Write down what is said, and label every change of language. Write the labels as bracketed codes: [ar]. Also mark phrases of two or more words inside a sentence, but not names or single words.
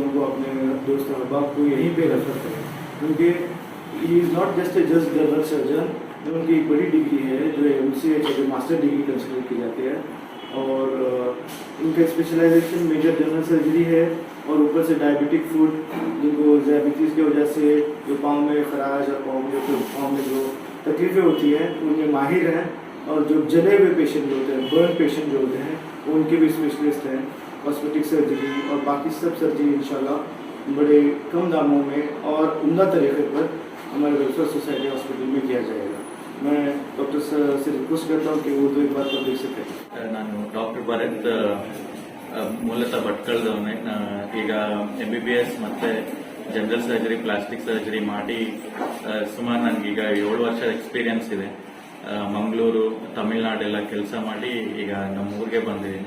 [hi] को, अपने दोस्त अहबाब को यहीं पे रेफर करें, क्योंकि [en] he is not just a general surgeon, [hi] जो उनकी एक बड़ी डिग्री है जो MCH जो [en] master degree [hi] कंसिडर की जाती है, और उनका स्पेशलाइजेशन [en] major general surgery [hi] है, और ऊपर से [en] diabetic foot, [hi] जिनको डायबिटीज़ की वजह से जो पाँव में खराश और पाँव में जो तकलीफ़ें होती हैं उनमें माहिर हैं, और जो जले हुए पेशेंट जो होते हैं, [en] burn patient [hi] जो होते हैं, उनके भी स्पेशलिस्ट हैं। [en] cosmetic surgery [hi] और बाकी सब सर्जरी इंशाल्लाह बड़े कम दामों में और उम्दा तरीके पर हमारे वेलफेयर सोसाइटी हॉस्पिटल में किया जाएगा। मैं डॉक्टर से रिक्वेस्ट करता हूँ कि वो दो एक बार पब्लिक से करें। [kn] ನಾನು ಡಾಕ್ಟರ್ ಭರತ್ ಮೂಲತಃ ಭಟ್ಕಳದವನೇ. ಈಗ MBBS ಮತ್ತು [en] general surgery, plastic surgery [kn] ಮಾಡಿ ಸುಮಾರು ನನಗೀಗ 7 ವರ್ಷ ಎಕ್ಸ್ಪೀರಿಯನ್ಸ್ ಇದೆ. ಮಂಗಳೂರು, ತಮಿಳ್ನಾಡೆಲ್ಲ ಕೆಲಸ ಮಾಡಿ ಈಗ ನಮ್ಮ ಊರಿಗೆ ಬಂದಿದ್ದೀನಿ.